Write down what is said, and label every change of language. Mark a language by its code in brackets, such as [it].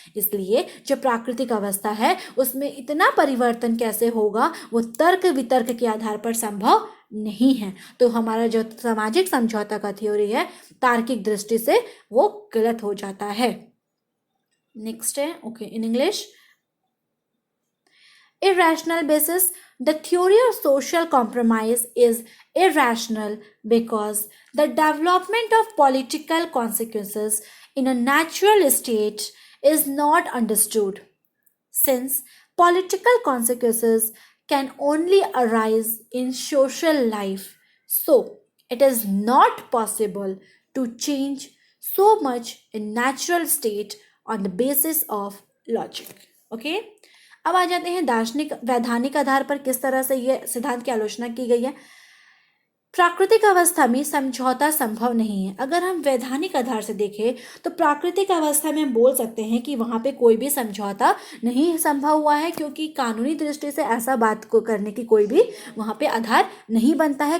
[hi] इसलिए जो प्राकृतिक अवस्था है उसमें इतना परिवर्तन कैसे होगा, वो तर्क वितर्क के आधार पर संभव नहीं है। तो हमारा जो सामाजिक समझौता का थ्योरी है तार्किक दृष्टि से वो गलत हो जाता है। [en] Next है okay in English, irrational basis. The theory of social compromise is irrational because the development of political consequences in a natural state is not understood. Since political consequences can only arise in social life, so it is not possible to change so much in natural state on the basis of logic. Okay? [hi] अब आ जाते हैं दार्शनिक वैधानिक आधार पर किस तरह से ये सिद्धांत की आलोचना की गई है। प्राकृतिक अवस्था में समझौता संभव नहीं है। अगर हम वैधानिक आधार से देखें तो प्राकृतिक अवस्था में हम बोल सकते हैं कि वहाँ पे कोई भी समझौता नहीं संभव हुआ है, क्योंकि कानूनी दृष्टि से ऐसा बात को करने की कोई भी वहाँ पे आधार नहीं बनता है।